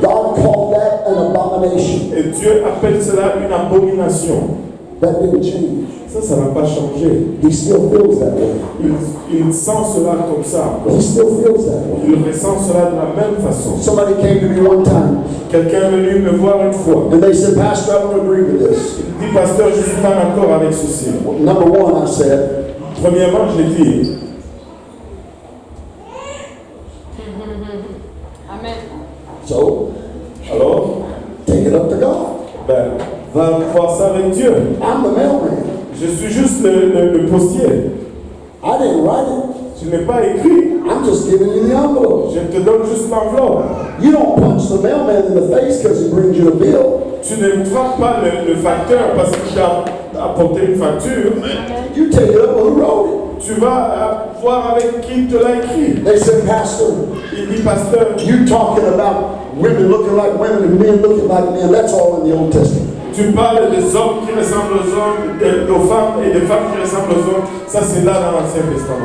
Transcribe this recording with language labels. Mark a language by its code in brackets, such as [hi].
[en] God called that an abomination. [fr] Et Dieu appelle cela une abomination. [en] That didn't change. [fr] Ça n'a pas changé. [en] He still feels that way. [fr] Il sent cela comme ça. [en] He still feels that way. [fr] Il ressent cela de la même façon. [en] Somebody came to me one time [fr] Quelqu'un est venu me voir une fois. [en] and they said, Pastor, I don't agree with this. [fr] Il dit, pasteur, je ne suis pas d'accord avec ceci. [en] Number one, I said, [fr] Premièrement, je l'ai dit, [en] Amen. so [fr] alors, [en] take it up to God. [fr] ben, va voir ça avec Dieu. [en] I'm the mailman. [fr] Je suis juste le postier. [en] I didn't write it. [fr] Je n'ai pas écrit. [en] I'm just giving you the envelope. [fr] Je te donne juste l'enveloppe. [en] You don't punch the mailman in the face because he brings you a bill. [fr] Tu ne frappes pas le facteur parce qu'il t'a apporté une facture. [en] You take it up, who wrote [fr] Tu vas voir avec qui te l'a écrit. [en] it? They said, Pastor, [fr] Il dit, pasteur, [en] you talking about women looking like women and men looking like men. That's all in the Old Testament. [fr] tu parles des hommes qui ressemblent aux hommes, aux femmes et des femmes qui ressemblent aux hommes. Ça, c'est là dans l'Ancien Testament.